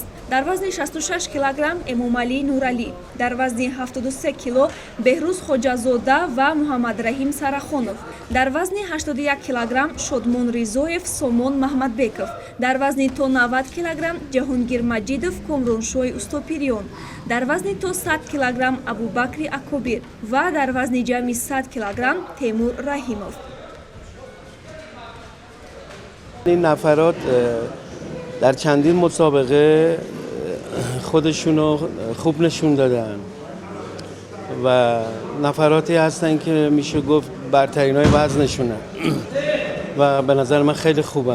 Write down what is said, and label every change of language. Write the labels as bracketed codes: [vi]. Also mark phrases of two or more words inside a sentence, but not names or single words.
[tg] дар вазни 66 килограмм эмомалӣ нуралӣ, дар вазни 73 кило беҳрӯз хоҷазода ва муҳаммадраҳим сарахонов, дар вазни 81 килограмм шодмон ризоев, сомон маҳмадбеков, дар вазни то 90 килограмм ҷаҳонгир маҷидов, комроншоҳи устопириён, дар вазни то 100 килограмм абубакри акобир ва дар вазни ҷамъи 100 килограмм темур раҳимов. [fa] این نفرات در چندین مسابقه خودشونو خوب نشون دادن و نفراتی هستن که میشه گفت برترین های وزنشونن و به نظر من خیلی خوبن.